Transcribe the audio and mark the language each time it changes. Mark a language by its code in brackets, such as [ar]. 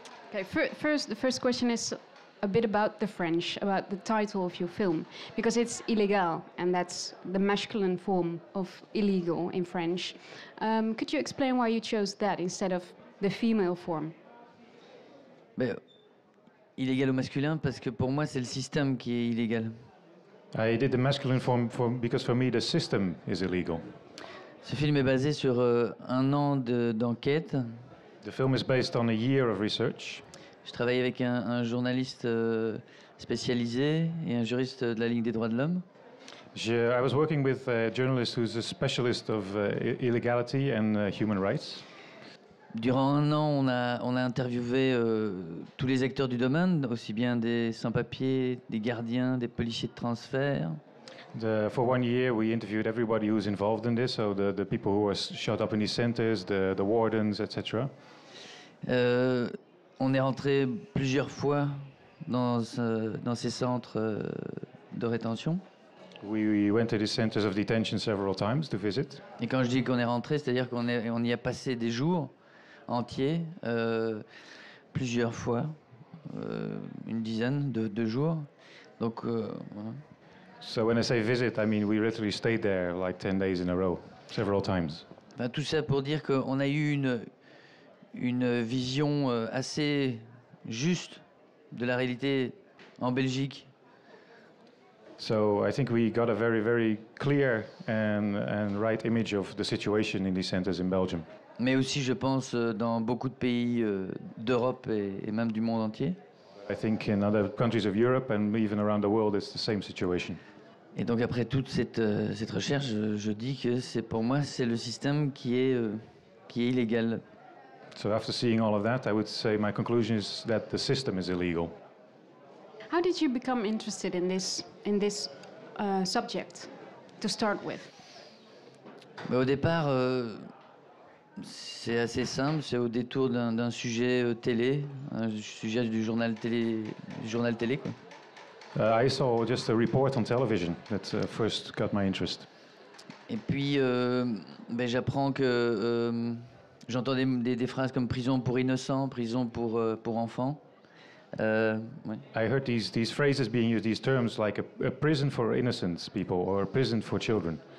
[en] Okay, the first question is a bit about the French, about the title of your film, because it's Illégal, and that's the masculine form of illegal in French. Could you explain why you chose that instead of the female form? [fr] Illégal au masculin, parce que pour moi, c'est le système qui est illégal. [en] I did the masculine form because for me the system is illegal. [fr] Ce film est basé sur un an d'enquête. [en] The film is based on a year of research. [fr] Je travaille avec un journaliste spécialisé et un juriste de la Ligue des droits de l'homme. [en] I was working with a journalist who's a specialist of illegality and human rights. [fr] Durant un an, on a interviewé tous les acteurs du domaine, aussi bien des sans-papiers, des gardiens, des policiers de transfert. [en] For 1 year, we interviewed everybody who's involved in this, so the people who were shut up in these centers, the wardens, etc. [fr] On est rentré plusieurs fois dans ces centres de rétention. [en] We went to these centers of detention several times to visit. [fr] Et quand je dis qu'on est rentré, c'est-à-dire qu'on y a passé des jours entiers, plusieurs fois, une dizaine de jours. Donc, voilà. [en] So when I say visit, I mean we literally stayed there like 10 days in a row, several times. [fr] Tout ça pour dire qu'on a eu une vision assez juste de la réalité en Belgique. [en] So I think we got a very, very clear and right image of the situation in these centers in Belgium. [fr] Mais aussi, je pense, dans beaucoup de pays d'Europe et même du monde entier. [en] I think in other countries of Europe and even around the world, it's the same situation. [fr] Et donc après toute cette recherche, je dis que pour moi, c'est le système qui est illégal. [en] So after seeing all of that, I would say my conclusion is that the system is illegal. How did you become interested in this subject to start with? [fr] Au départ, c'est assez simple, c'est au détour d'un sujet télé, un sujet du journal télé quoi. [en] I saw just a report on television that first got my interest. [fr] Et puis, j'apprends que j'entends des phrases comme prison pour innocents, prison pour enfants. Ouais. [en] I heard these phrases being used, these terms like a prison for innocent people or a prison for children.